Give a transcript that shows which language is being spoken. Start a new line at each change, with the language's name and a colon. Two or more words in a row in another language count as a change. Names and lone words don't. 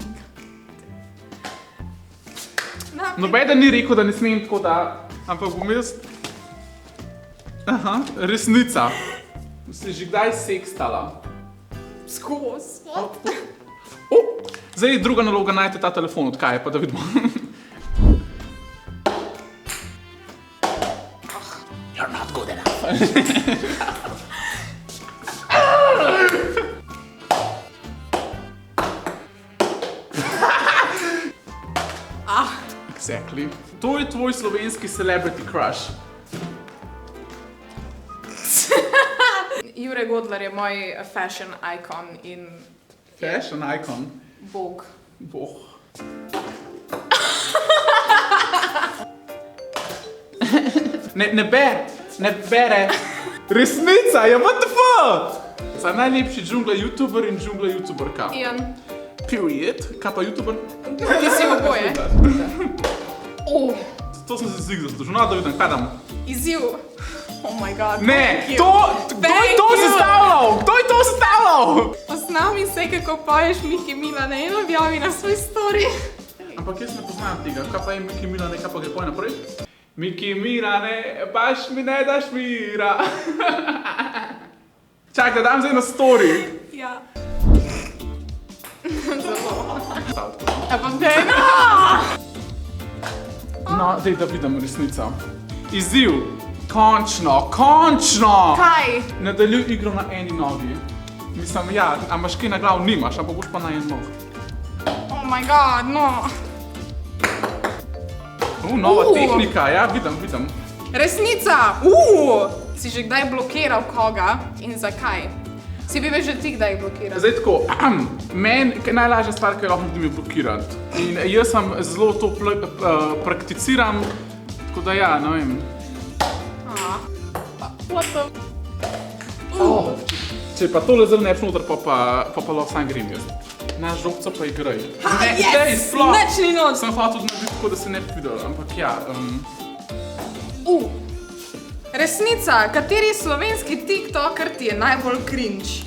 Slovenian: Nobeden ni rekel, da ne smem tako da, ampak bom jaz... Aha, resnica. Si že kdaj sekstala? Skozi. Zdaj druga naloga, najte ta telefon, od kaj je, pa da vidimo.
English: You're not good enough. Exactly.
Slovenian: To je tvoj slovenski
English: celebrity crush.
Slovenian: Jure Godler je moj
English: fashion icon
Slovenian: in
English: Fashion icon.
Slovenian: Bog. Boh. Ne bere. Resnica, ja,
English: what the fuck?
Slovenian: Za najlepši džungla youtuber in džungla youtuberka. Ian. Period. Kaj pa youtuber? Ti si oboje. To sem si zig zaslužil. No, da vidim, kaj dam. Izziv.
English: Oh my god.
Slovenian: Ne, kdo je to sestavljal? Kdo je to sestavljal? Posnami se, kako poješ Miki Milane in objavi na svoj story. Ampak jaz ne poznam tega. Kaj pa je Miki Milane, kaj pa gre poj naprej?
Serbian: Miki Milane, baš mi ne daš mira.
Slovenian: Čak, da dam zdaj na story. Ja. Zelo. Ampak dej, No, dej, da vidim resnico. Izziv. Končno, končno! Kaj? Nadaljuj igro na eni nogi. Mislim, ja, a imaš kaj na glavu? Nimaš, ampak boš pa na en nog.
English: Oh my god, no.
Slovenian: Nova tehnika, ja, vidim. Resnica! Si že kdaj blokiral koga in zakaj? Si bi me že ti kdaj blokiral? Zdaj tako, meni najlažja stvar, ki jo lahko naredim, je blokirati. In jaz sem zelo to prakticiram, tako da ja, ne vem.
English: What the...
Slovenian: Če pa tole zelo ne noter, pa lahko sam grem jaz. Na žogca pa igraj. Yes! Nič ni noč! Sem hotel tudi narediti tako, da se ne bi videl, ampak ja. Resnica, kateri slovenski tiktoker ti je najbolj cringe?